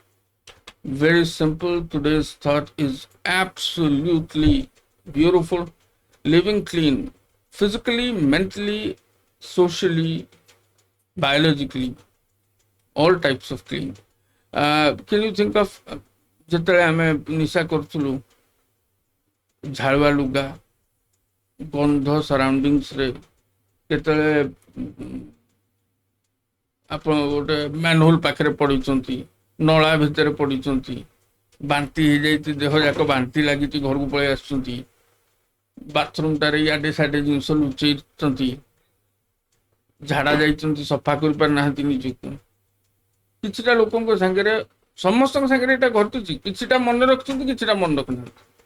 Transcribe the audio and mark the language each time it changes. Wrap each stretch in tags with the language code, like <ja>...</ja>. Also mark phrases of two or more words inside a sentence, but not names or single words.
<en>Very simple. Today's thought is absolutely beautiful. Living clean, physically, mentally, socially, biologically, all types of clean. Can you think of</en> <or>ଯେତେବେଳେ ଆମେ ନିଶା କରୁଥିଲୁ ଝାଳୁଆ ଲୁଗା ଗନ୍ଧ ସରାଉଣ୍ଡିଂସରେ କେତେବେଳେ ଆପଣ ଗୋଟେ ମ୍ୟାନହୋଲ ପାଖରେ ପଡ଼ିଛନ୍ତି ନଳା ଭିତରେ ପଡ଼ିଛନ୍ତି ବାନ୍ତି ହେଇଯାଇଛି ଦେହ ଯାକ ବାନ୍ତି ଲାଗିଛି ଘରକୁ ପଳେଇ ଆସୁଛନ୍ତି ବାଥରୁମଟାରେ ଇଆଡ଼େ ସାଡ଼େ ଜିନିଷ ଲୁଚେଇଛନ୍ତି ଝାଡ଼ା ଯାଇଛନ୍ତି ସଫା କରିପାରୁନାହାନ୍ତି ନିଜକୁ କିଛିଟା ଲୋକଙ୍କ ସାଙ୍ଗରେ ସମସ୍ତଙ୍କ ସାଙ୍ଗରେ ଏଇଟା ଘଟୁଛି କିଛିଟା ମନେ ରଖୁଛନ୍ତି କିଛିଟା ମନେ ରଖୁନାହାନ୍ତି</or>